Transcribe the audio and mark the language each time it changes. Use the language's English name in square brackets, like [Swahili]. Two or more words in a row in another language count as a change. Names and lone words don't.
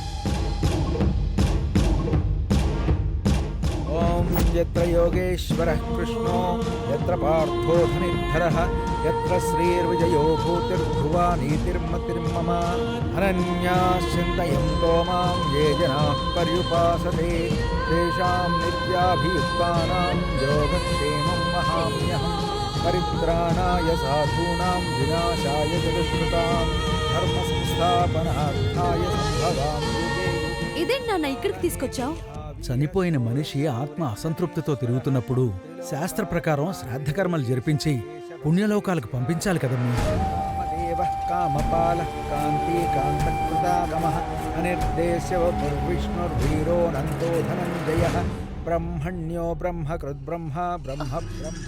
[Sanskrit] ఓం యత్ర యోగేశ్వరః కృష్ణో యత్ర పార్థో ధనిర్ధరః యత్ర శ్రీర్విజయో భూతిర్ధ్రువా నీతిర్మతిర్మమ అనన్యాశ్చింతయంతో మాం ఏ జనాః పర్యుపాసతే తేషాం నిత్యాభియుక్తానాం యోగక్షేమం వహామ్యహం. పరిత్రాణాయ సాధూనాం వినాశాయ చ దుష్కృతాం ధర్మ సంస్థాపనార్థాయ సంభవామి యుగే యుగే. [Telugu] ఇదేంటి నాన్న ఇక్కడికి తీసుకొచ్చావు? చనిపోయిన మనిషి ఆత్మ అసంతృప్తితో తిరుగుతున్నప్పుడు శాస్త్ర ప్రకారం శ్రాద్ధకర్మలు జరిపించి పుణ్యలోకాలకు పంపించాలి కదమ్మీ. [Sanskrit] కామపాల కాంతి కాంతకృతాగమః అనిర్దేశ్యవ విష్ణుర్వీరో నందో ధనంజయః బ్రహ్మణ్యో బ్రహ్మకృద్ బ్రహ్మ బ్రహ్మ బ్రహ్మ